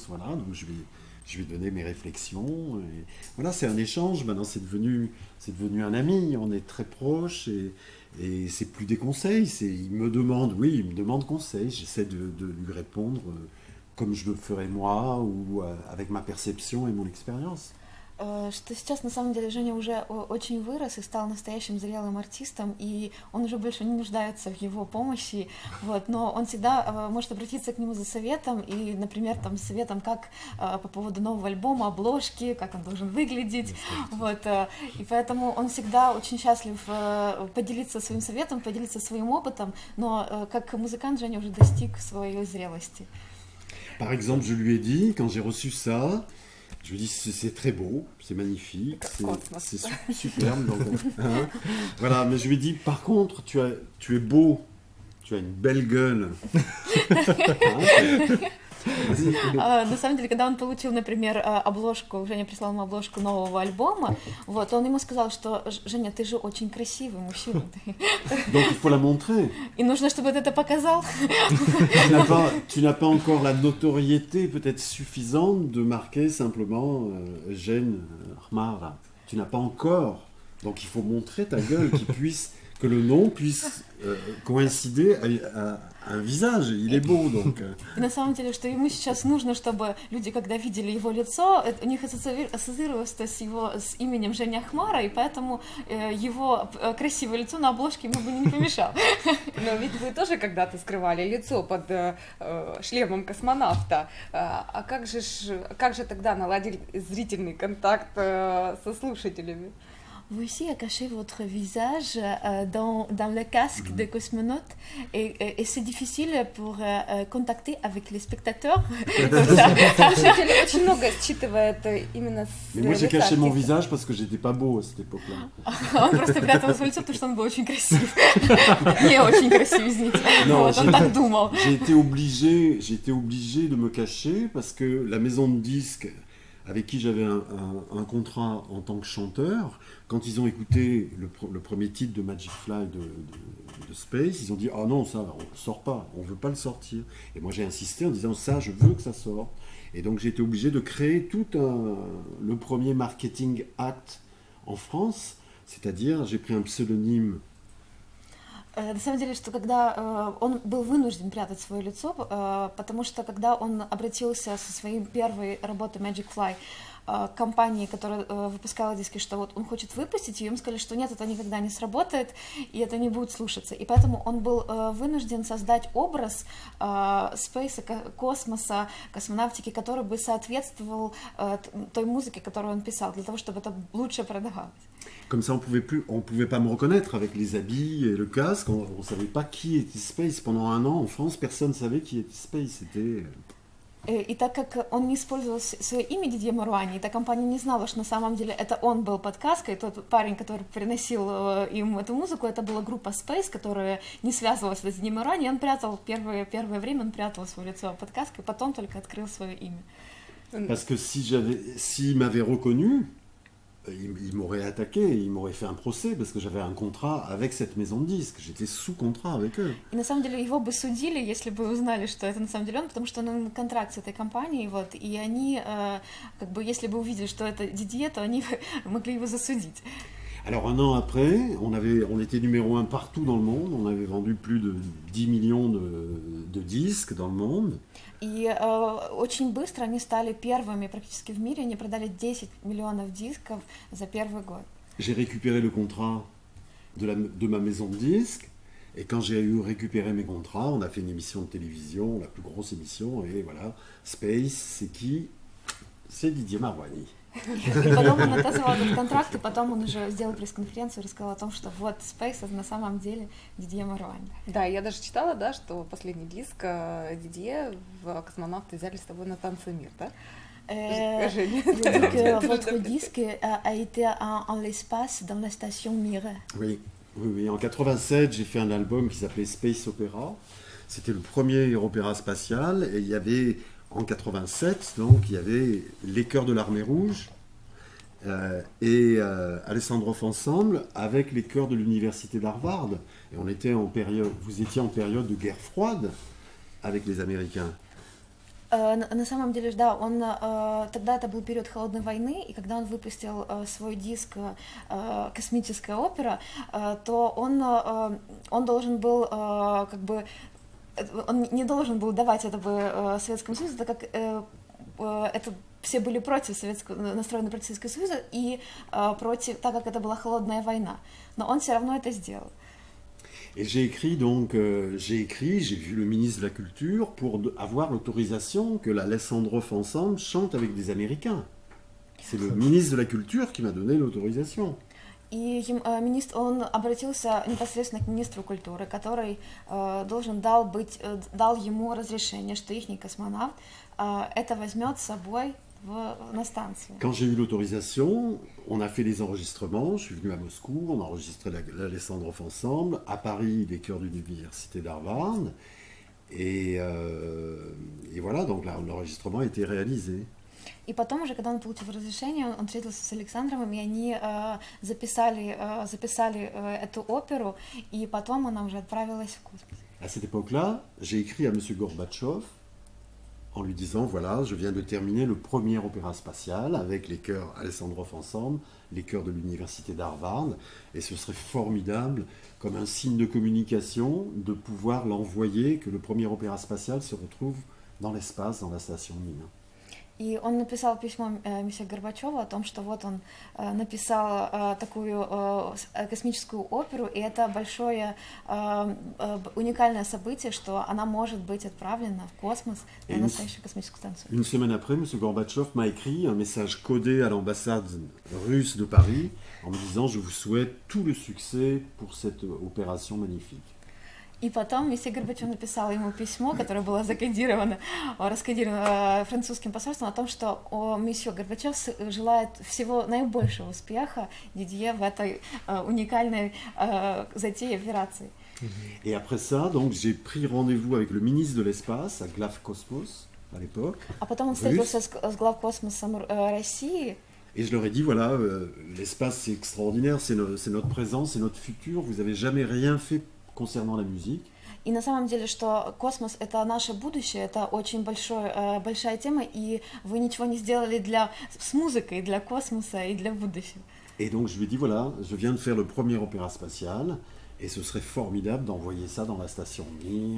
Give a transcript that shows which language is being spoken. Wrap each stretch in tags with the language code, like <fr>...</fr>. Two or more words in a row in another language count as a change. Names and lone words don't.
<fr>Voilà, donc je lui ai donné mes réflexions. Et voilà, c'est un échange. Maintenant, c'est devenu un ami. On est très proches et c'est plus des conseils. Il me demande conseil. J'essaie de lui répondre comme je le ferais moi ou avec ma perception et mon expérience.</fr> <ru>Что сейчас, на самом деле, Женя уже очень вырос и стал настоящим зрелым артистом, и он уже больше не нуждается в его помощи, вот, но он всегда может обратиться к нему за советом, и, например, там, советом, как по поводу нового альбома, обложки, как он должен выглядеть, вот, и поэтому он всегда очень счастлив поделиться своим советом, поделиться своим опытом, но как музыкант Женя уже достиг своей зрелости.</ru> <fr>Par exemple, je lui ai dit, quand j'ai reçu ça, je lui dis c'est très beau, c'est magnifique, c'est superbe. Donc, hein, voilà, mais je lui dis par contre tu es beau, tu as une belle gueule.</fr> <ru>На самом деле, когда он получил, например, обложку, Женя прислал ему обложку нового альбома, вот, он ему сказал, что Женя, ты же очень красивый мужчина.</ru> <fr>Donc il faut la montrer.</fr> <ru>И нужно, чтобы ты это показал.</ru> <fr>Tu n'as pas encore la notoriété peut-être suffisante de marquer simplement Eugène Khmara. Tu n'as pas encore. Donc il faut montrer ta gueule, que le nom puisse coïncider à un visage. Il est beau, donc.</fr> <ru>И на самом деле, что ему сейчас нужно, чтобы люди, когда видели его лицо, у них ассоциировалось с именем Женя Хмара, и поэтому его красивое лицо на обложке ему бы не помешало. Но ведь вы тоже когда-то скрывали лицо под шлемом космонавта. А как же тогда наладили зрительный контакт со слушателями?</ru> <fr>Vous aussi à cacher votre visage dans le casque de cosmonaute et c'est difficile pour contacter avec les spectateurs.</fr> <ru>Слушатели очень много считывает именно с</ru> <fr>Mais moi j'ai</fr> <ru>лица</ru> <fr>caché mon</fr> <ru>артиста.</ru> <fr>visage parce que j'étais pas beau à cette époque-là.</fr> <ru>Он просто прятал свое лицо, потому что он был очень красив. Не очень красив, извините.</ru> <fr>Non,</fr> <ru>Вот, он так думал.</ru> <fr>j'ai été obligé de me cacher parce que la maison de disques avec qui j'avais un contrat en tant que chanteur, quand ils ont écouté le premier titre de Magic Fly de Space, ils ont dit « Ah non, ça, on ne sort pas, on ne veut pas le sortir ». Et moi j'ai insisté en disant « Ça, je veux que ça sorte ». Et donc j'ai été obligé de créer le premier</fr> <en>marketing act</en> <fr>en France, c'est-à-dire j'ai pris un pseudonyme.</fr> <ru>На самом деле, что когда он был вынужден прятать свое лицо, потому что когда он обратился со своей первой работой Magic Fly к компании, которая выпускала диски, что вот он хочет выпустить, и им сказали, что нет, это никогда не сработает, и это не будет слушаться. И поэтому он был вынужден создать образ спейса, космоса, космонавтики, который бы соответствовал той музыке, которую он писал, для того, чтобы это лучше продавалось.</ru> <fr>Comme ça, on pouvait pas me reconnaître avec les habits et le casque. On savait pas qui était Space. Pendant un an, en France, personne savait qui était Space. C'était...</fr> <ru>И так как он не использовал свое имя Дидье Маруани, эта компания не знала, что на самом деле это он был под каской, тот парень, который приносил им эту музыку, это была группа Space, которая не связывалась с Дидье Маруани, и он прятал первое время, он прятал свое лицо под каской, потом только открыл свое имя.</ru> <fr>Parce que s'il m'avait reconnu, il m'aurait attaqué, il m'aurait fait un procès parce que j'avais un contrat avec cette maison de disques. J'étais sous contrat avec eux.</fr> <ru>И на самом деле его бы судили, если бы узнали, что это на самом деле он, потому что он на контракт с этой компанией, вот, и они, как бы, если бы увидели, что это Дидье, то они могли его засудить.</ru> <fr>Alors un an après, on était numéro 1 partout dans le monde, on avait vendu plus de 10 millions de disques dans le monde.</fr> <ru>И очень быстро они стали первыми практически в мире, они продали 10 миллионов дисков за первый год.</ru> <fr>J'ai récupéré le contrat de ma maison de disques, et quand j'ai eu récupéré mes contrats, on a fait une émission de télévision, la plus grosse émission, et voilà, Space, c'est qui? C'est Didier Marouani.</fr> <ru>И потом он отозвал этот контракт, и потом он уже сделал пресс-конференцию и рассказал о том, что вот Space это на самом деле Дидье Маруани. Да, я даже читала, да, что последний диск Дидье в «Космонавты» взяли с тобой на «Танцы мир», да?</ru> <fr>Il a dit que votre disque a été en l'espace dans la station Mir. Oui, oui, oui. En 87, j'ai fait un album qui s'appelait Space Opera. C'était le premier opéra spatial, et il y avait, en 87, donc, il y avait les Chœurs de l'Armée Rouge et Alessandroff ensemble avec les chœurs de l'Université d'Harvard. Et vous étiez en période de guerre froide avec les Américains.</fr> <ru>На самом деле, да, тогда это был период холодной войны, и когда он выпустил свой диск «Космическая опера», то он должен был как бы он не должен был давать это бы Советскому Союзу, так как это все были настроены против Советского Союза и так как это была холодная война. Но он все равно это сделал.</ru> <fr>Et j'ai vu le ministre de la Culture pour avoir l'autorisation que la Alessandroff Ensemble chante avec des Américains. C'est le ministre de la Culture qui m'a donné l'autorisation.</fr> <ru>И он обратился непосредственно к министру культуры, который дал ему разрешение, что ихний космонавт это возьмет с собой на станцию.</ru> <fr>Quand j'ai eu l'autorisation, on a fait les enregistrements. Je suis venu à Moscou, on a enregistré l'Alessandroff Ensemble, à Paris, les chœurs de l'Université d'Harvard. Et voilà, donc l'enregistrement a été réalisé.</fr> <ru>И потом уже, когда он получил разрешение, он встретился с Александровым, и они записали эту оперу, и потом она уже отправилась в космос.</ru> <fr>À cette époque-là, j'ai écrit à M. Gorbatchev en lui disant, voilà, je viens de terminer le premier opéra spatial avec les chœurs Alessandroff Ensemble, les chœurs de l'Université d'Harvard, et ce serait formidable, comme un signe de communication, de pouvoir l'envoyer, que le premier opéra spatial se retrouve dans l'espace, dans la station Mir.</fr> <ru>И он написал письмо месье Горбачеву о том, что вот он написал такую космическую оперу, и это большое уникальное событие, что она может быть отправлена в космос на настоящую космическую станцию.</ru> <fr>Une semaine après, M. Gorbatchev m'a écrit un message codé à l'ambassade russe de Paris en me disant « Je vous souhaite tout le succès pour cette opération magnifique ».</fr> <ru>И потом месье Горбачев написал ему письмо, которое было раскодировано французским посольством, о том, что месье Горбачев желает всего наибольшего успеха Дидье в этой уникальной затее операции.</ru> <fr>Et après ça, donc, j'ai pris rendez-vous avec le ministre de l'espace à Glавкосмос à l'époque.</fr> <ru>А потом он встретился с главкосмосом России.</ru> <fr>Et je leur ai dit, voilà, l'espace c'est extraordinaire, c'est notre présent, c'est notre futur, vous n'avez jamais rien fait concernant la musique.</fr> <ru>И на самом деле, что космос — это наше будущее, это очень большая тема, и вы ничего не сделали с музыкой для космоса и для будущего.</ru> <fr>Et donc je lui ai dit, voilà, je viens de faire le premier opéra spatial, et ce serait formidable d'envoyer ça dans la station Mir.</fr>